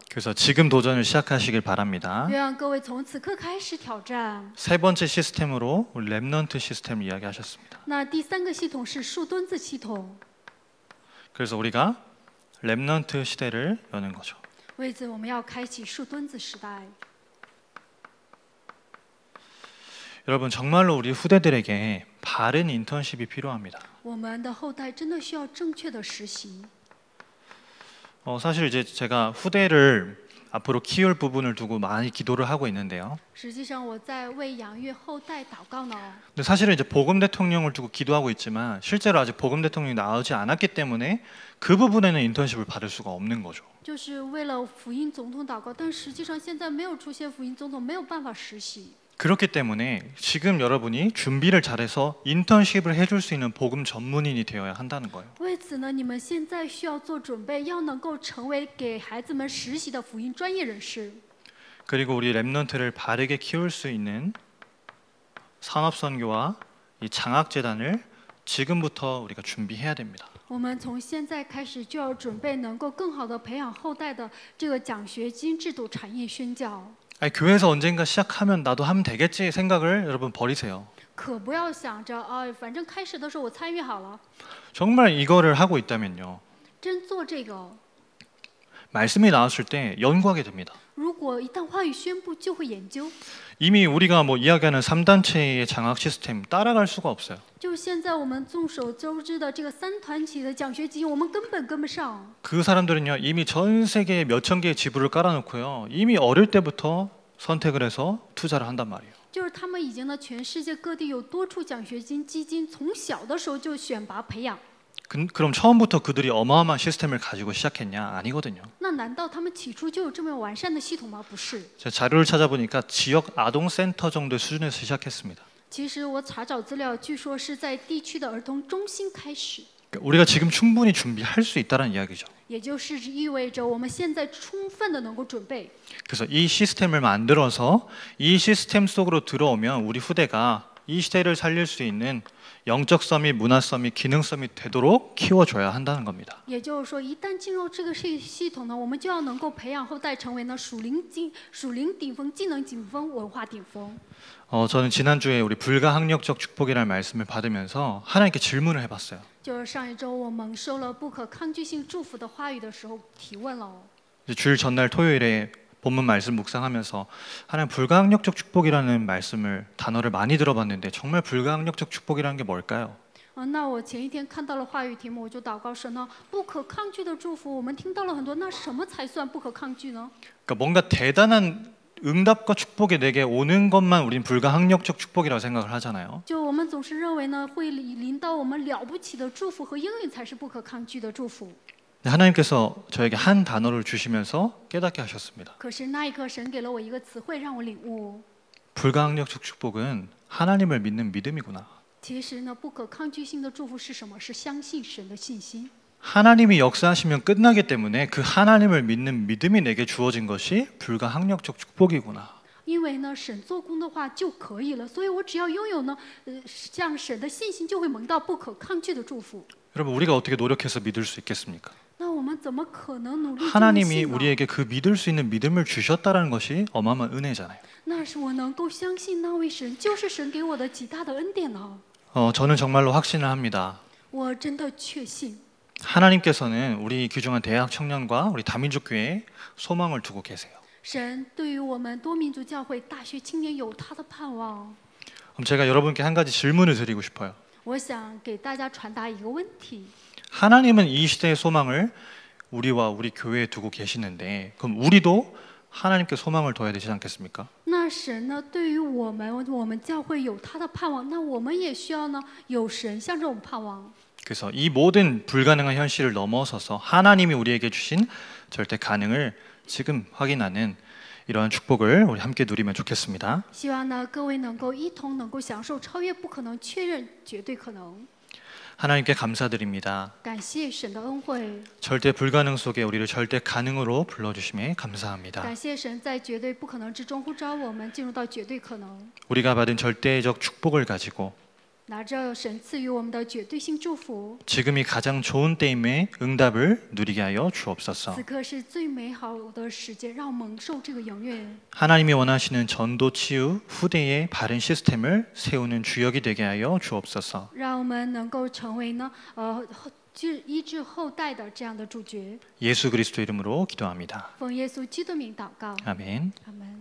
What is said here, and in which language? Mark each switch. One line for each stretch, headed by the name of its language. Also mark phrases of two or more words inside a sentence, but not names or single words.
Korean: 그래서 지금 도전을 시작하시길 바랍니다.
Chinese: 愿各位从此刻开始挑战。
Korean: 세 번째 시스템으로 랩넌트 시스템을 이야기하셨습니다.
Chinese: 那第三个系统是树墩子系统，
Korean: 그래서 우리가 랩넌트 시대를 여는 거죠.
Chinese: 为此我们要开启树墩子时代。
Korean: 여러분 정말로 우리 후대들에게 바른 인턴십이 필요합니다.
Chinese: 我们的后代真的需要正确的实习。
Korean: 사실 이제 제가 후대를 앞으로 키울 부분을 두고 많이 기도를 하고 있는데요.
Chinese: 实际上我在为养育后代祷告呢。
Korean: 근데 사실은 이제 복음 대통령을 두고 기도하고 있지만 실제로 아직 복음 대통령이 나오지 않았기 때문에 그 부분에는 인턴십을 받을 수가 없는 거죠.
Chinese: 就是为了福音总统祷告，但实际上现在没有出现福音总统，没有办法实习。
Korean: 그렇기 때문에 지금 여러분이 준비를 잘해서 인턴십을 해줄 수 있는 복음 전문인이 되어야 한다는 거예요.
Chinese: 为此呢，你们现在需要做准备，要能够成为给孩子们实习的福音专业人士。
Korean: 그리고 우리 랩넌트를 바르게 키울 수 있는 산업선교와 이 장학재단을 지금부터 우리가 준비해야 됩니다.
Chinese: 我们从现在开始就要准备能够更好的培养后代的这个奖学金制度、产业宣教。
Korean: 아니, 교회에서 언젠가 시작하면 나도 하면 되겠지 생각을 여러분 버리세요.
Chinese: 可不要想着反正开始的时候我参与好了，
Korean: 정말 이거를 하고 있다면요.
Chinese: 真做这个，
Korean: 말씀이 나왔을 때 연구하게 됩니다.
Chinese: 如果一旦话语宣布，就会研究。
Korean: 이미 우리가 뭐 이야기하는 3단체의 장학 시스템 따라갈 수가 없어요.
Chinese: 就现在我们众所周知的这个三团体的奖学金，我们根本跟不上。
Korean: 그 사람들은요 이미 전 세계에 몇천 개의 지부를 깔아놓고요 이미 어릴 때부터 선택을 해서 투자를 한단 말이에요.
Chinese: 就是他们已经呢，全世界各地有多处奖学金基金，从小的时候就选拔培养。
Korean: 그럼 처음부터 그들이 어마어마한 시스템을 가지고 시작했냐? 아니거든요.
Chinese: 那难道他们起初就有这么完善的系统吗？不是。
Korean: 제가 자료를 찾아보니까 지역 아동센터 정도의 수준에서 시작했습니다.
Chinese: 其实我查找资料，据说是在地区的儿童中心开始，
Korean: 우리가 지금 충분히 준비할 수 있다는 이야기죠.
Chinese: 也就是意味着我们现在充分的能够准备。
Korean: 그래서 이 시스템을 만들어서 이 시스템 속으로 들어오면 우리 후대가 이 시대를 살릴 수 있는 영적 서밋, 문화 서밋, 기능 서밋 되도록 키워줘야 한다는 겁니다.
Chinese: 也就是说，一旦进入这个系统呢，我们就要能够培养后代成为呢属灵顶峰、技能顶峰、文化顶峰。
Korean: 저는 지난주에 우리 불가항력적 축복이라는 말씀을 받으면서 하나님께 질문을 해봤어요.
Chinese: 就是上一周我蒙受了不可抗拒性祝福的话语的时候，提问了。
Korean: 주일 전날 토요일에 본문 말씀 묵상하면서 하나님 불가항력적 축복이라는 단어를 많이 들어봤는데 정말 불가항력적 축복이라는 게 뭘까요?
Chinese: 那我前一天看到了话语题目，我就祷告神呢，不可抗拒的祝福，我们听到了很多，那什么才算不可抗拒呢？
Korean: 그러니까 뭔가 대단한 응답과 축복이 내게 오는 것만 우린 불가항력적 축복이라고 생각을 하잖아요.
Chinese: 就我们总是认为呢，会临到我们了不起的祝福和应允才是不可抗拒的祝福。
Korean: 하나님께서 저에게 한 단어를 주시면서 깨닫게 하셨습니다.
Chinese: 可是那一刻，神给了我一个词汇，让我领悟。
Korean: 불가항력적 축복은 하나님을 믿는 믿음이구나.
Chinese: 其实呢，不可抗拒性的祝福是什么？是相信神的信心。
Korean: 하나님이 역사하시면 끝나기 때문에 그 하나님을 믿는 믿음이 내게 주어진 것이 불가항력적 축복이구나.
Chinese: 因为呢，神做工的话就可以了，所以我只要拥有呢，像神的信心，就会蒙到不可抗拒的祝福。
Korean: 여러분 우리가 어떻게 노력해서 믿을 수 있겠습니까?
Chinese: 那我们怎么可能努力这么
Korean: 하나님이
Chinese: 信呢？
Korean: 우리에게 그 믿을 수 있는 믿음을 주셨다라는 것이 어마어마한 은혜잖아요.
Chinese: 那是我能够相信那位神，就是神给我的极大的恩典呢。
Korean: 저는 정말로 확신을 합니다.
Chinese: 我真的确信，
Korean: 하나님께서는 우리 귀중한 대학 청년과 우리 다민족 교회에 소망을 두고 계세요.
Chinese: 神对于我们多民族教会大学青年有他的盼望。
Korean: 그럼 제가 여러분께 한 가지 질문을 드리고 싶어요.
Chinese: 我想给大家传达一个问题：
Korean: 하나님은 이 시대의 소망을 우리와 우리 교회에 두고 계시는데 그럼 우리도 하나님께 소망을 둬야 되지 않겠습니까?
Chinese: 那神呢，对于我们教会有他的盼望，那我们也需要呢有神向着我们盼望。
Korean: 그래서 이 모든 불가능한 현실을 넘어서서 하나님이 우리에게 주신 절대 가능을 지금 확인하는 이러한 축복을 우리 함께 누리면 좋겠습니다.
Chinese: 希望呢各位能够一同能够享受超越不可能，确认绝对可能。
Korean: 하나님께 감사드립니다.
Chinese: 感谢神的恩惠，
Korean: 절대 불가능 속에 우리를 절대 가능으로 불러주심에 감사합니다.
Chinese: 感谢神在绝对不可能之中呼召我们进入到绝对可能，
Korean: 우리가 받은 절대적 축복을 가지고
Chinese: 拿着神赐予我们的绝对性祝福。
Korean: 지금이 가장 좋은 때임에 응답을 누리게 하여 주옵소서.
Chinese: 此刻是最美好的时间，让我们蒙受这个永远。
Korean: 하나님이 원하시는 전도 치유 후대의 바른 시스템을 세우는 주역이 되게 하여 주옵소서.
Chinese: 让我们能够成为呢，医治后代的这样的主角。
Korean: 예수 그리스도 이름으로 기도합니다.
Chinese: 奉耶稣基督名祷告，
Korean: 아멘.
Chinese: 阿门。